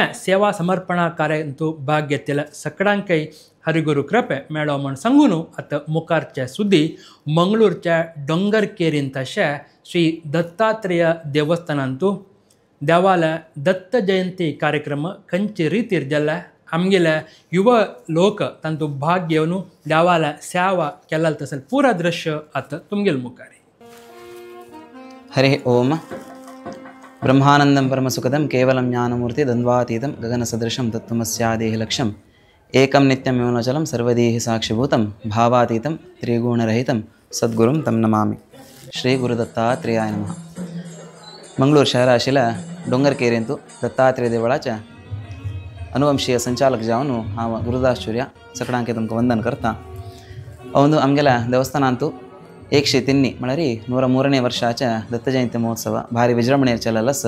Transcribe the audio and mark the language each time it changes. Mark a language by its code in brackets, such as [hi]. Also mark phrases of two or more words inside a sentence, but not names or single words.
[kok] सेवा समर्पणा कार्यांतू भाग घेतलेल्या सगळ्यांकय हरिगुरू कृपे मेळो म्हण सांगून आतां मुखारचे सुद्दी मंगळूरच्या डोंगरकेरींत तशें श्री दत्तात्रेय देवस्थानांतू देवाला दत्त जयंती कार्यक्रम खंयचे रितीर जाल्ले आमगेले युवा लोक तांतू भाग घेवन देवाला सेवा केला तसं पुरा दृश्य आतां तुमगेल मुखारी. हरि ओम. [sa] ब्रह्मानंदं परमसुखदं केवलं ज्ञानमूर्ति द्वन्द्वातीतं गगनसदृशं तत्त्वमस्यादेह लक्ष्यम् एकं नित्यं योनचलं सर्वदेहि साक्षिभूतं भावातीतं त्रिगुणरहितं सद्गुरुं तं नमामि. श्री गुरुदत्तात्रेयाय नमः. [kok] मंगळूर शहर आशिल्ल्या डोंगरकेरेंतू दत्तात्रेय देवळाच्या अनुवंशीय संचालक जावन हांव गुरुदास चुर्या सगळ्यांक तुमकां वंदन करता. अंदू आमगेल्या देवस्थानांतू 103 म्हळ्यार 103ನೇ वर्षाच्या दत्त जयंती महोत्सव भारी विजृंभणेर चलल आसा.